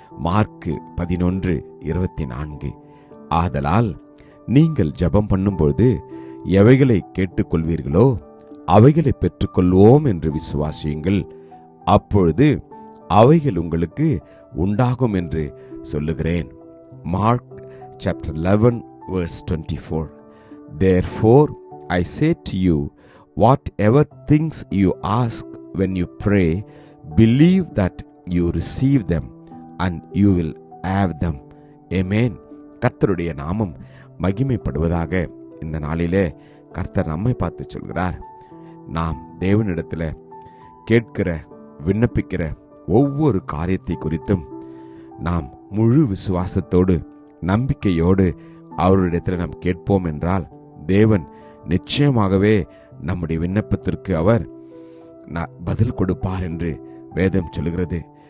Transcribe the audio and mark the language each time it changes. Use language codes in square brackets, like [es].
[ta] Mark 11:24. ஆதலால் நீங்கள் ஜெபம் பண்ணும்போது எவைகளை கேட்டுக்கொள்வீர்களோ அவைகளை பெற்றுக்கொள்வோம் என்று விசுவாசியுங்கள், அப்பொழுது அவைகள் உங்களுக்கு உண்டாகும் என்று சொல்லுகிறேன். [en] Mark chapter 11 verse 24. Therefore I say to you, whatever things you ask when you pray, believe that you receive them and you will have them. [ta] Amen. கர்த்தருடைய நாமம் மகிமைப்படுவதாக. இந்த நாளிலே கர்த்தர் நம்மை பார்த்து சொல்கிறார், நாம் தேவனிடத்தில் கேட்கிற விண்ணப்பிக்கிற ஒவ்வொரு காரியத்தை குறித்தும் நாம் முழு விசுவாசத்தோடு நம்பிக்கையோடு அவரிடத்தில் நாம் கேட்போம் என்றால் தேவன் நிச்சயமாகவே நம்முடைய விண்ணப்பத்திற்கு அவர் பதில் கொடுப்பார் என்று வேதம் சொல்கிறது.